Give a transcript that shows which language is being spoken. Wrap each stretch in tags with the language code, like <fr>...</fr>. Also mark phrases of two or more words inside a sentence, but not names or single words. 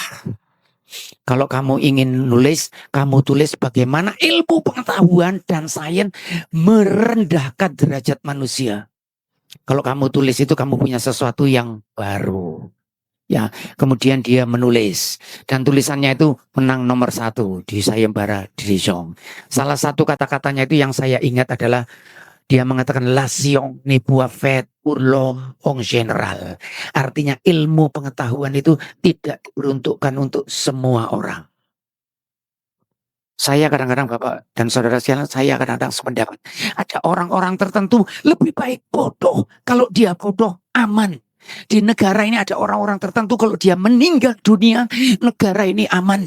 <id>Kalau kamu ingin nulis, kamu tulis bagaimana ilmu pengetahuan dan sains merendahkan derajat manusia. Kalau kamu tulis itu, kamu punya sesuatu yang baru. Ya, kemudian dia menulis dan tulisannya itu menang nomor 1 di sayembara Dijon. Salah satu kata-katanya itu yang saya ingat adalah dia mengatakan</id> <fr>la science n'est pas faite pour l'homme en général.</fr> <id>Artinya ilmu pengetahuan itu tidak diperuntukkan untuk semua orang. Saya kadang-kadang Bapak dan Saudara sekalian, saya kadang-kadang sependapat. Ada orang-orang tertentu lebih baik bodoh. Kalau dia bodoh aman. Di negara ini ada orang-orang tertentu kalau dia meninggal dunia, negara ini aman.</id>